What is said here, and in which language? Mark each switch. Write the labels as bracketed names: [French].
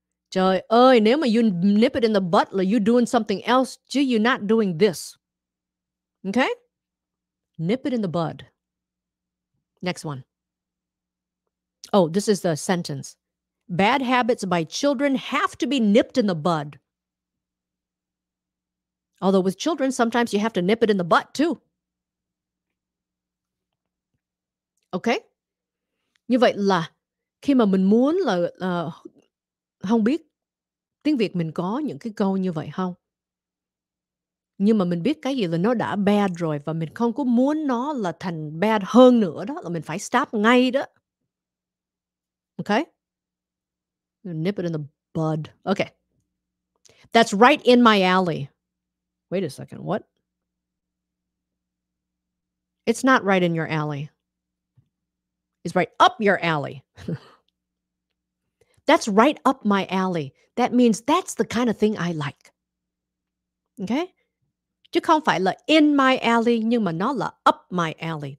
[Vietnamese] Trời ơi, nếu mà [English] you nip it in the butt là you doing something else [Vietnamese] chứ [English] you're not doing this. Okay? Nip it in the bud. Next one. Oh, this is the sentence. Bad habits by children have to be nipped in the bud. Although with children, sometimes you have to nip it in the butt too. Okay? [Vietnamese] Như vậy là khi mà mình muốn là không biết tiếng Việt mình có những cái câu như vậy không? Nhưng mà mình biết cái gì là nó đã bad rồi và mình không có muốn nó là thành bad hơn nữa đó, là mình phải stop ngay đó. [English] Okay? Nip it in the bud. Okay. That's right in my alley. Wait a second. What? It's not right in your alley. It's right up your alley. That's right up my alley. That means that's the kind of thing I like. Okay? [Vietnamese] Chứ không phải là [English] in my alley [Vietnamese] nhưng mà nó là [English] up my alley.